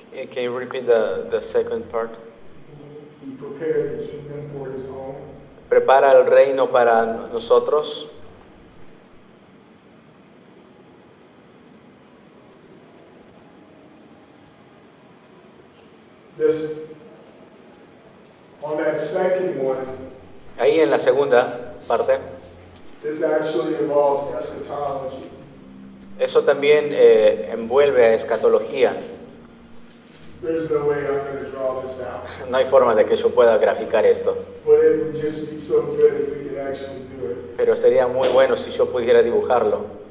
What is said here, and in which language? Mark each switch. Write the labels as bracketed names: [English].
[English] Can you repeat the second part? He prepared the kingdom for His own. [Spanish] prepara el reino para nosotros. [English] This, on that second one, [Spanish] Ahí en la segunda parte, [English] this actually involves eschatology. [Spanish] eso también envuelve a escatología. [English] There's no way I'm going to draw this out, [Spanish] No hay forma de que yo pueda graficar esto, [English] but it would just be so good if we could actually do it. [Spanish] pero sería muy bueno si yo pudiera dibujarlo.